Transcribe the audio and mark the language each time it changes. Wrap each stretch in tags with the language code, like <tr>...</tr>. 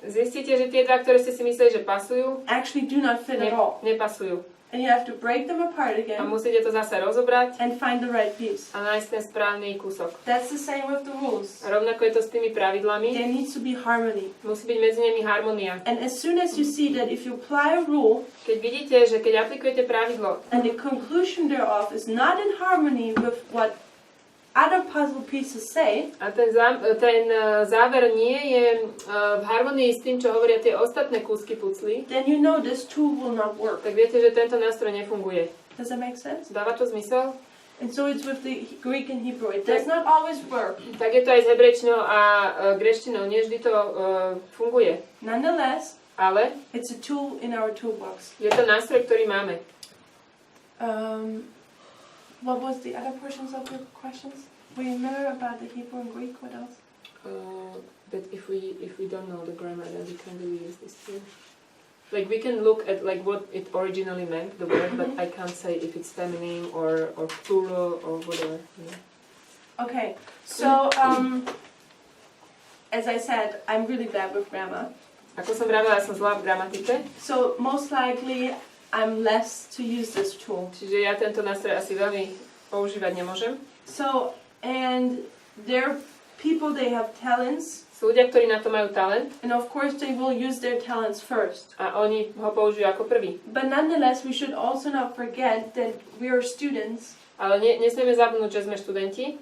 <sk>zistíte, že tie dva, ktoré ste si mysleli, že pasujú,</sk> <en>actually do not fit at all.</en> <sk>nepasujú.</sk> <en>And you have to break them apart again</en> <sk>musíte to zase rozobrať</sk> <en>and find the right piece.</en> <sk>a nájsť ten správny kúsok.</sk> <en>That's the same with the rules.</en> <sk>A rovnako je to s tými pravidlami.</sk> <en>There needs to be harmony.</en> <sk>Musí byť medzi nimi harmónia.</sk> <en>And as soon as you see that if you apply a rule</en> <sk>Keď vidíte, že keď aplikujete pravidlo</sk> <en>and the conclusion thereof is not in harmony with what other puzzle pieces say,</en> <sk>a ten záver nie je v harmonii s tým, čo hovoria tie ostatné kúsky pucly,</sk> <en>then you know this tool will not work.</en> <sk>tak viete, že tento nástroj nefunguje.</sk> <en>Does that make sense?</en> <sk>Dáva to zmysel?</sk> <en>And so it's with the Greek and Hebrew. It does not always work.</en> <sk>Tak je to aj s hebrejčinou a gréštinou. Nie vždy to funguje.</sk> <en>Nonetheless,</en> <sk>Ale</sk> <en>it's a tool in our toolbox.</en> <sk>je to nástroj, ktorý máme.</sk> <en>What was the other portions of your questions? We remember about the Hebrew and Greek. What else? That if we don't know the grammar, then we can't really use this tool. Like we can look at like what it originally meant, the word, but I can't say if it's feminine or plural or whatever. Yeah. Okay, so as I said, I'm really bad with grammar.</en> <sk>Ako som vravila, ja som zlá v gramatike,</sk> <en>So most likely I'm less to use this tool.</en> <sk>čiže ja tento nástroj asi veľmi používať nemôžem.</sk> <en>So, and there are people, they have talents,</en> <sk>Sú ľudia, ktorí na to majú talent</sk> <en>and of course they will use their talents first.</en> <sk>a oni ho použijú ako prvý.</sk> <en>But nonetheless, we should also not forget that we are students,</en> <sk>Ale nesmieme zabudnúť, že sme študenti</sk>